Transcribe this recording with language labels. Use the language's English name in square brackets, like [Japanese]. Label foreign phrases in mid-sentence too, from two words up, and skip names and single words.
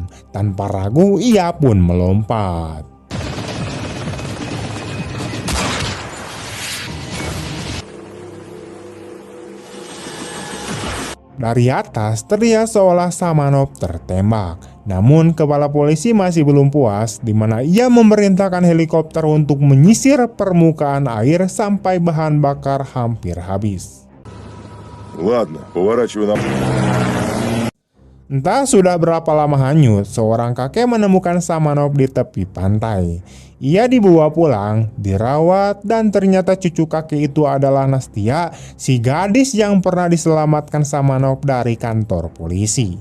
[Indonesian] Tanpa ragu, ia pun melompat. Dari atas terlihat seolah Samanov tertembak. Namun kepala polisi masih belum puas, di mana ia memerintahkan helikopter untuk menyisir permukaan air sampai bahan bakar hampir habis. [Russian] Ладно, поворачивай на... [Indonesian] Entah sudah berapa lama hanyut, seorang kakek menemukan Samanov di tepi pantai. Ia dibawa pulang, dirawat, dan ternyata cucu kakek itu adalah Nastia, si gadis yang pernah diselamatkan Samanov dari kantor polisi.